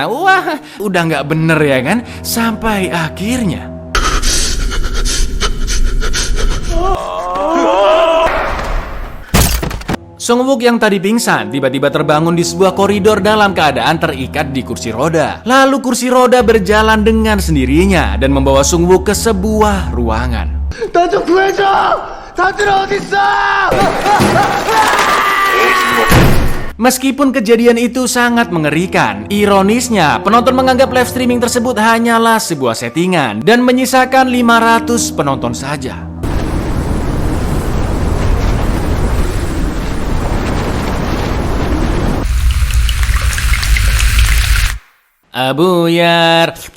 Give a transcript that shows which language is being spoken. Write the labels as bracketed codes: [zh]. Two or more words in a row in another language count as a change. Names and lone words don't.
[id] Wah, udah nggak bener ya kan? Sampai akhirnya Sung Wook yang tadi pingsan tiba-tiba terbangun di sebuah koridor dalam keadaan terikat di kursi roda. Lalu kursi roda berjalan dengan sendirinya dan membawa Sung Wook ke sebuah ruangan. [ko] 나좀 구해줘! 다들 어딨어! [id] Meskipun kejadian itu sangat mengerikan, ironisnya penonton menganggap live streaming tersebut hanyalah sebuah settingan dan menyisakan 500 penonton saja. Abuyar.